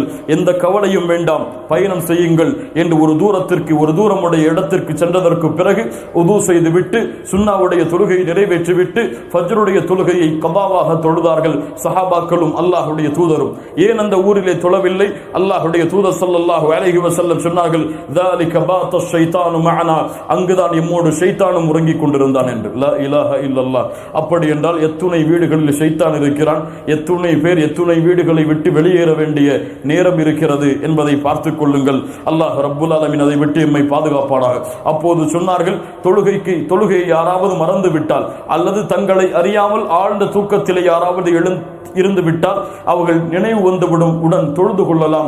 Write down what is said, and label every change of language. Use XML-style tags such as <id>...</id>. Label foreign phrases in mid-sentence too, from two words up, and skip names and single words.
<ta>எந்த கவலையும் வேண்டாம், பயணம் செய்யுங்கள் என்று ஒரு தூரமுடைய இடத்திற்கு சென்றதற்கு பிறகு உது செய்துவிட்டு சுன்னாவுடைய தொழுகையை நிறைவேற்றிவிட்டு ஃபஜ்ருடைய தொழுகையை கபாவாக தொழுதார்கள் சஹாபாக்களும் அல்லாஹ்வுடைய தூதரும். ஏன் அந்த ஊரிலே தொழவில்லை? அல்லாஹ்வுடைய தூதர்</ta> <ar>صلى الله عليه وسلم</ar> <ta>சொன்னார்கள்,</ta> <ar>ذلك بات الشيطان معنا,</ar> <ta>அங்குதான் எம்மோடு ஷைத்தானும் உறங்கிக் கொண்டிருந்தான் என்று.</ta> <ar>لا إله إلا الله.</ar> <ta>அப்படி என்றால் எத்துணை வீடுகளில் ஷைத்தான் இருக்கிறான், எத்துணை பேர் எத்துணை வீடுகளை விட்டு வெளியேற வேண்டிய நேரம் இருக்கிறது என்பதை பார்த்துக் கொள்ளுங்கள். அல்லாஹ் ரப்புல் ஆலமீன் அதை விட்டு எம்மை பாதுகாப்பானாக. அப்போது சொன்னார்கள், தொழுகையை யாராவது மறந்து விட்டால் அல்லது தங்களை அறியாமல் ஆழ்ந்த தூக்கத்திலே யாராவது இருந்து விட்டால் அவர்கள் நினைவு வந்துவிடும், உடன் தொழுது கொள்ளலாம்.</ta>